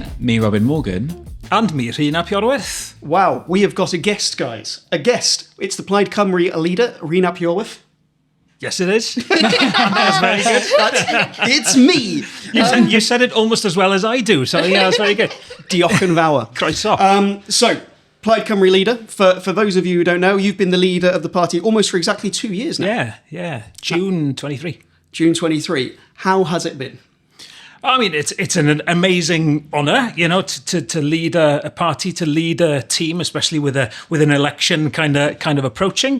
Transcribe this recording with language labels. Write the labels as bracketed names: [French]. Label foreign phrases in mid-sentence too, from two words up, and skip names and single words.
[English] Me, Robin Morgan. And me, Rhun Iorwerth. Wow, we have got a guest, guys. A guest. It's the Plaid Cymru leader, Rhun Iorwerth. Yes, it is. That's very good. It's me. You said it almost as well as I do, so yeah, that's very good. [Welsh] Diolch yn fawr. Croeso. [English] So, Plaid Cymru leader, for those of you who don't know, you've been the leader of the party almost for exactly 2 years now. Yeah. June 23. June 23. How has it been? I mean, it's an amazing honour, you know, to lead a party, to lead a team, especially with an election kind of approaching.